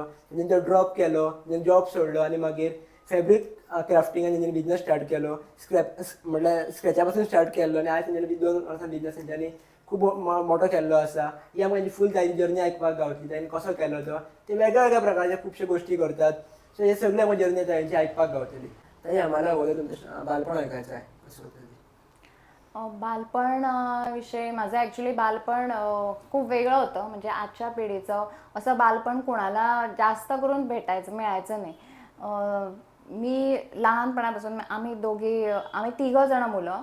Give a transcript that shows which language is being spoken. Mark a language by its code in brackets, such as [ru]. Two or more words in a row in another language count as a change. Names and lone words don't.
[kok] तेणें तो ड्रॉप केलो, जॉब सोडलो आनी मागीर [en] fabric crafting [kok] तेणें [en] business start [kok] केलो. म्हणल्यार स्क्रॅचा पासून स्टार्ट केल्लो आनी आयज तेणें 2 वर्सां बिझनस तेंच्यांनी खूब मोठो केल्लो आसा. ही आमकां फूल ताजी जर्नी आयकपाक गावतली. ताणें कसो केलो तो, ते वेगळ्या वेगळ्या प्रकारचे खुबशे गोश्टी करतात. सो हे सगळे आमकां जर्नी तांची आयकपाक गावतली. [mr] ताई आम्हाला अगोदर तुमचं बालपण ऐकायचं आहे, कसं होतं ते. बालपण विषयी माझं ॲक्च्युली बालपण खूप वेगळं होतं. म्हणजे आजच्या पिढीचं असं बालपण कोणाला जास्त करून मिळायचं नाही. मी लहानपणापासून आम्ही तिघं जण मुलं.